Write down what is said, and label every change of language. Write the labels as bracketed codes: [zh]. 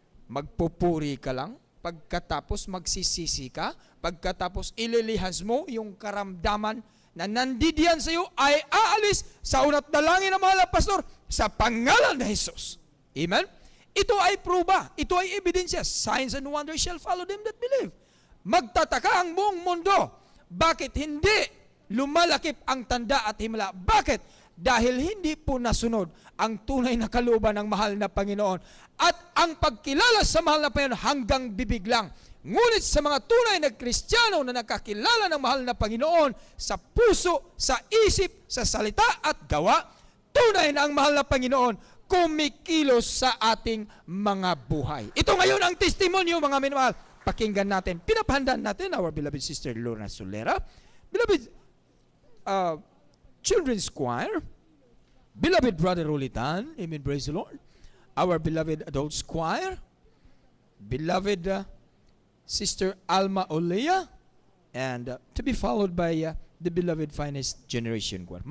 [tl] Magpupuri ka lang, pagkatapos magsisisi ka, pagkatapos ililihas mo yung karamdaman na nandidiyan sa iyo ay aalis sa unat dalangin ng mahal na pastor sa pangalan ng Jesus. Amen? Ito ay pruba, ito ay ebidensya. [en] Signs and wonders shall follow them that believe. [tl] Magtataka ang buong mundo. Bakit hindi lumalakip ang tanda at himala? Bakit? Dahil hindi po nasunod ang tunay na kalooban ng mahal na Panginoon. At ang pagkilala sa mahal na Panginoon hanggang bibig lang. Ngunit sa mga tunay na Kristiyano na nakakilala ng mahal na Panginoon sa puso, sa isip, sa salita at gawa, tunay na ang mahal na Panginoon kumikilos sa ating mga buhay. Ito ngayon ang testimonyo, mga minamahal. Pakinggan natin. Pinapahandaan natin [en] our beloved sister Lorna Solera, beloved children's choir, beloved brother Rolitan, amen, praise the Lord, our beloved adults choir, beloved sister Alma Olea, and to be followed by the beloved finest generation choir.